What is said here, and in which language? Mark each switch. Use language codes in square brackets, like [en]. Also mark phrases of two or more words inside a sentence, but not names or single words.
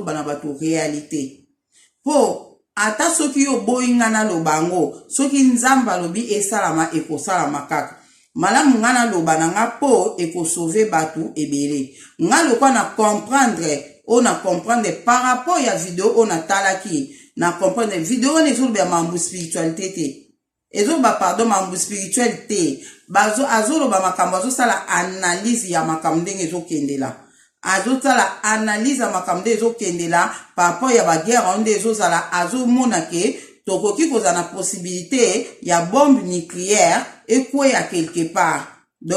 [ln] bana batu réalité po ata soki yo boyi ngana lobango soki nzamba lobi esalama ekosalama kaka malamu ngana loba na nga po ekosauve batu ebele nga lokwa na [fr] comprendre par rapport [ln] ya video [fr] on a [ln] talaki na comprendre video on ezoloba mambu spiritualité te ezoba pardon mambu spiritualité azoloba makambo azosala analyse ya makambo ndenge ezokendela azotala analyse ya makambo ndenge ezokendela [fr] par rapport [ln] ya baguerre onde ezozala azomona ke tokoki kozala na possibilité ya [fr] bombe nucléaire [ln] ekweya [fr] quelque part donc